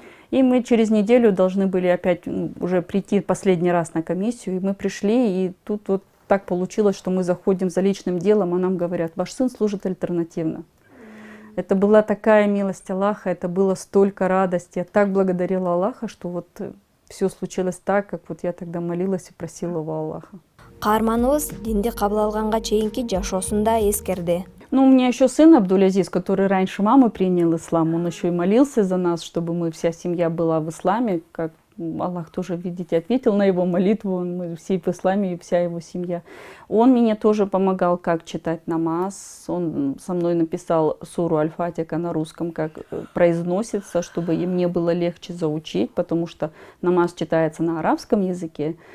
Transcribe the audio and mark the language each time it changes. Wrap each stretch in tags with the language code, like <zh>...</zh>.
<ru>И мы через неделю должны были опять уже прийти последний раз на комиссию, и мы пришли, и тут вот так получилось, что мы заходим за личным делом, а нам говорят, ваш сын служит альтернативно. Это была такая милость Аллаха, это было столько радости. Я так благодарила Аллаха, что вот все случилось так, как вот я тогда молилась и просила у Аллаха.</ru> <ky>Каарманыбыз динди кабыл алганга чейинки жашоосунда эскерди.</ky> <ru>Ну, у меня еще сын Абдулязиз, который раньше мамы принял ислам, он еще и молился за нас, чтобы мы, вся семья была в исламе, как Аллах тоже, видите, ответил на его молитву, мы все в исламе и вся его семья. Он мне тоже помогал, как читать намаз, он со мной написал суру Аль-Фатиха на русском, как произносится, чтобы мне было легче заучить, потому что намаз читается на арабском языке.</ru>